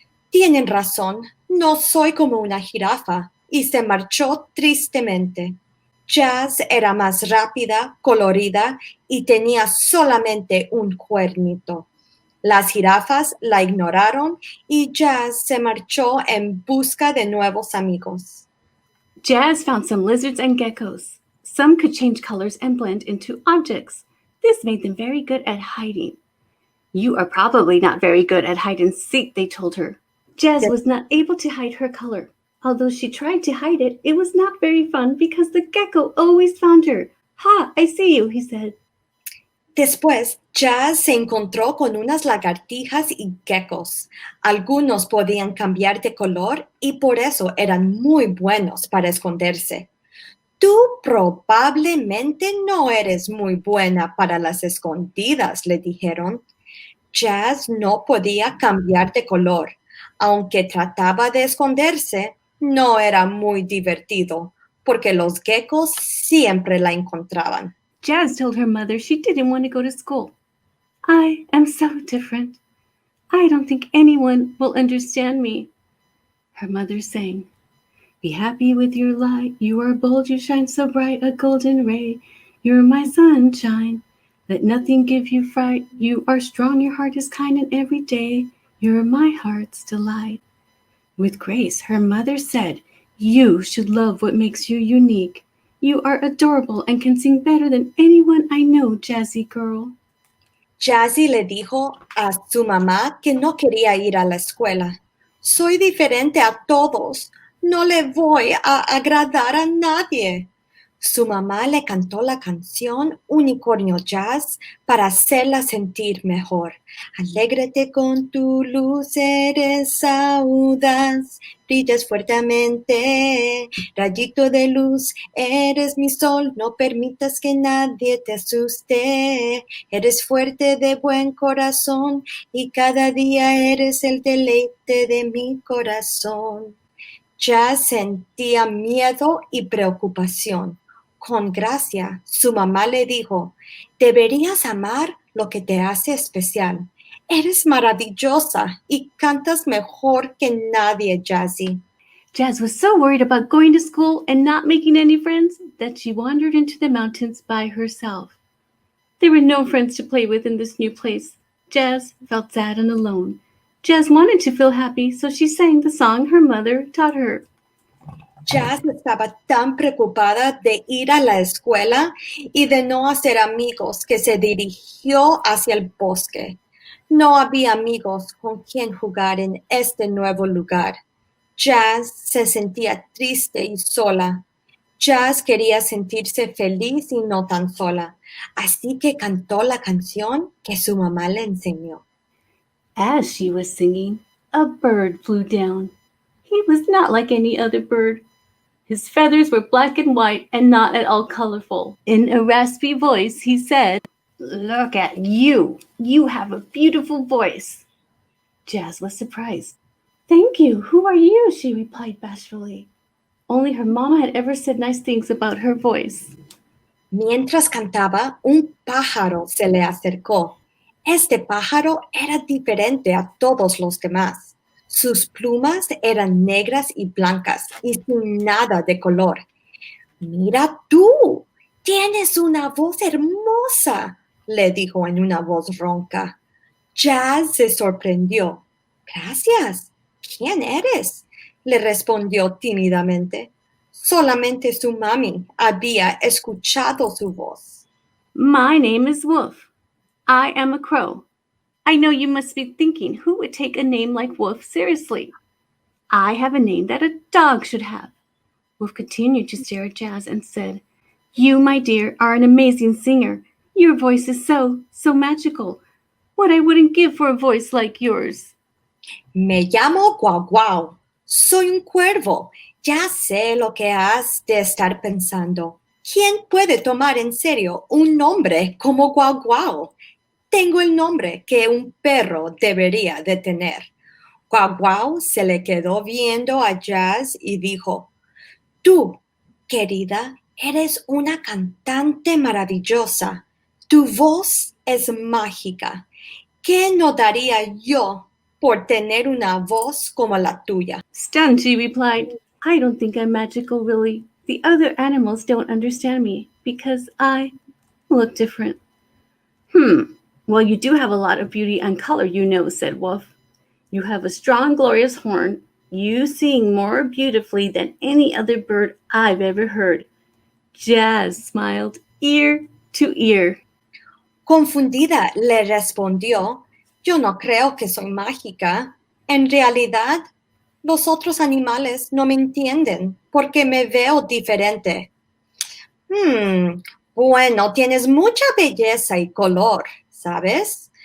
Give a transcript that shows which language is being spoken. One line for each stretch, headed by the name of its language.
Spanish: «Tienen razón, no soy como una jirafa», y se marchó tristemente. Jazz era más rápida, colorida y tenía solamente un cuernito. Las jirafas la ignoraron y Jazz se marchó en busca de nuevos amigos.
English: Jazz found some lizards and geckos. Some could change colors and blend into objects. This made them very good at hiding. "You are probably not very good at hide and seek," they told her. Jazz was not able to hide her color. Although she tried to hide it, it was not very fun because the gecko always found her. "Ha, I see you," he said. Después, Jazz se encontró con unas lagartijas y geckos. Algunos podían cambiar de color y por eso eran muy buenos para esconderse. «Tú probablemente no eres muy buena para las escondidas», le dijeron. Jazz no podía cambiar de color. Aunque trataba de esconderse, no era muy divertido, porque los geckos siempre la encontraban. Jazz told her mother she didn't want to go to school. "I am so different. I don't think anyone will understand me." Her mother sang, "Be happy with your light. You are bold, you shine so bright, a golden ray. You're my sunshine. Let nothing give you fright. You are strong, your heart is kind, and every day you're my heart's delight." With grace, her mother said, "You should love what makes you unique. You are adorable and can sing better than anyone I know, Jazzy girl."
Spanish: Jazzy le dijo a su mamá que no quería ir a la escuela. «Soy diferente a todos. No le voy a agradar a nadie». Su mamá le cantó la canción Unicornio Jazz para hacerla sentir mejor. «Alégrate con tu luz, eres audaz, brillas fuertemente, rayito de luz, eres mi sol, no permitas que nadie te asuste, eres fuerte de buen corazón y cada día eres el deleite de mi corazón». Jazz sentía miedo y preocupación. Con gracia, su mamá le dijo, «Deberías amar lo que te hace especial. Eres maravillosa y cantas mejor que nadie, Jazzy».
English: Jazz was so worried about going to school and not making any friends that she wandered into the mountains by herself. There were no friends to play with in this new place. Jazz felt sad and alone. Jazz wanted to feel happy, so she sang the song her mother taught her.
Spanish: Jazz estaba tan preocupada de ir a la escuela y de no hacer amigos que se dirigió hacia el bosque. No había amigos con quien jugar en este nuevo lugar. Jazz se sentía triste y sola. Jazz quería sentirse feliz y no tan sola, así que cantó la canción que su mamá le enseñó.
English: As she was singing, a bird flew down. He was not like any other bird. His feathers were black and white and not at all colorful. In a raspy voice, he said, "Look at you! You have a beautiful voice." Jazz was surprised. "Thank you. Who are you?" she replied bashfully. Only her mama had ever said nice things about her voice.
Spanish: Mientras cantaba, un pájaro se le acercó. Este pájaro era diferente a todos los demás. Sus plumas eran negras y blancas y sin nada de color. Mira tú, tienes una voz hermosa, le dijo en una voz ronca. Jazz se sorprendió. Gracias. ¿Quién eres? Le respondió tímidamente. Solamente su mami había escuchado su voz.
English: My name is Wolf. I am a crow. I know you must be thinking, who would take a name like Wolf seriously? I have a name that a dog should have. Wolf continued to stare at Jazz and said, "You, my dear, are an amazing singer. Your voice is so magical. What I wouldn't give for a voice like yours."
Spanish: Me llamo Guau Guau. Soy un cuervo. Ya sé lo que has de estar pensando. ¿Quién puede tomar en serio un nombre como Guau Guau? Tengo el nombre que un perro debería de tener. Guau Guau se le quedó viendo a Jazz y dijo, tú, querida, eres una cantante maravillosa. Tu voz es mágica. ¿Qué no daría yo por tener una voz como la tuya?
English: Stunned, she replied, "I don't think I'm magical, really. The other animals don't understand me because I look different." Well, you do have a lot of beauty and color, you know, said Wolf. "You have a strong, glorious horn. You sing more beautifully than any other bird I've ever heard." Jazz smiled ear to ear.
Spanish: Confundida le respondió, yo no creo que soy mágica. En realidad, los otros animales no me entienden porque me veo diferente. Bueno, tienes mucha belleza y color, ¿sabes?